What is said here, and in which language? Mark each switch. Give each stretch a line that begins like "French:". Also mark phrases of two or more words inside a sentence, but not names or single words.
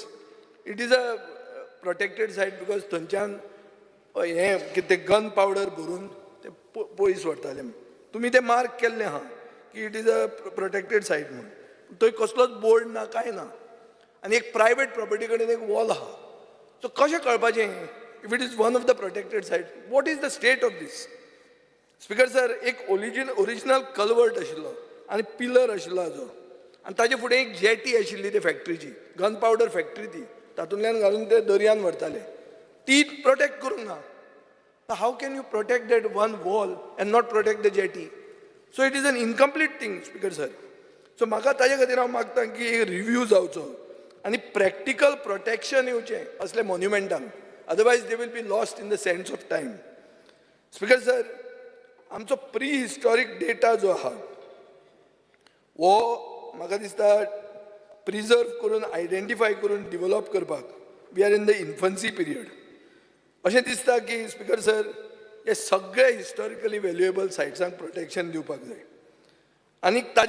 English: it is a protected site because
Konkani: थंयच्यान हें कितें
English: gun powder
Konkani: भरून ते पयस व्हरताले. तुमी तें मार्क केल्लें आहा की
English: it is a protected site
Konkani: म्हणून. थंय कसलोच बोर्ड ना, कांय ना. आनी एक प्रायवेट प्रॉपर्टी कडेन एक वॉल आहा.
English: सो
Konkani: कशें कळपाचें
English: if it is one of the protected site? What is the state of this? Speaker sir,
Konkani: एक ओरिजिनल कल्वर्ट आशिल्लो आनी पिलर आशिल्लो हाजो, आनी ताजे फुडें एक जेटी आशिल्ली ते फॅक्टरीची,
English: gun powder factory
Konkani: ती, तातूंतल्यान घालून ते दर्यान व्हरताले. ती प्रोटेक्ट करूंक ना.
English: How can you protect that one wall and not protect the jetty? So it is an incomplete thing Speaker sir.
Konkani: सो म्हाका ताजे खातीर हांव मागतां की रिव्यू जावचो आनी
English: practical protection
Konkani: येवचें असले मॉन्युमेंटांक.
English: Otherwise they will be lost in the sense of time. Speaker sir,
Konkani: आमचो
English: pre historic data
Konkani: जो आहा वो म्हाका दिसता प्रिजर्व करून आयडेंटिफाय करून डिवेलप करपाक
English: we are in the infancy period
Konkani: अशें दिसता की
English: Speaker sir
Konkani: हे सगळे
English: historically valuable
Konkani: सायट्सांक प्रोटेक्शन दिवपाक जाय आनी ताजे